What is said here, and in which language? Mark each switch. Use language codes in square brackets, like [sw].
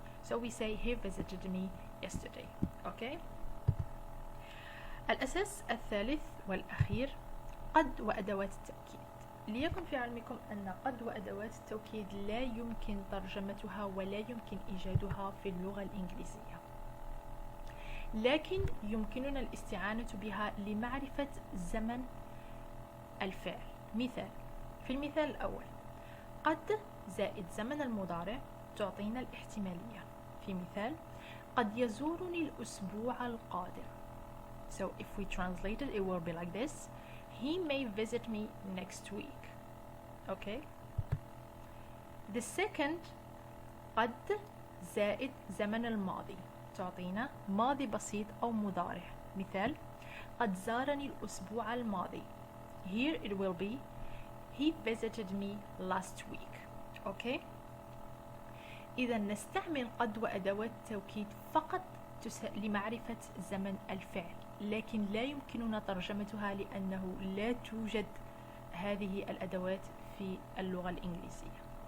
[en] So we say he visited me yesterday. Okay? [ar] الأساس الثالث والأخير قد وأدوات التأكيد. ليكن في علمكم أن قد وأدوات التوكيد لا يمكن ترجمتها ولا يمكن إيجادها في اللغة الإنجليزية، لكن يمكننا الاستعانة بها لمعرفة زمن الفعل. مثال: في المثال الأول قد زائد زمن المضارع تعطينا الاحتمالية. في مثال: قد يزورني الأسبوع القادم. [en] So if we translate it, it will be like this: he may visit me next week. Okay? The second [ar] قد زائد زمن الماضي تعطينا ماضي بسيط أو مضارع. مثال: قد زارني الأسبوع الماضي. [en] Here it will be he visited me last week. Okay? [ar] إذا نستعمل قد وأدوات التوكيد فقط لمعرفة زمن الفعل، لكن لا يمكننا ترجمتها لأنه لا توجد هذه الأدوات في اللغة الإنجليزية.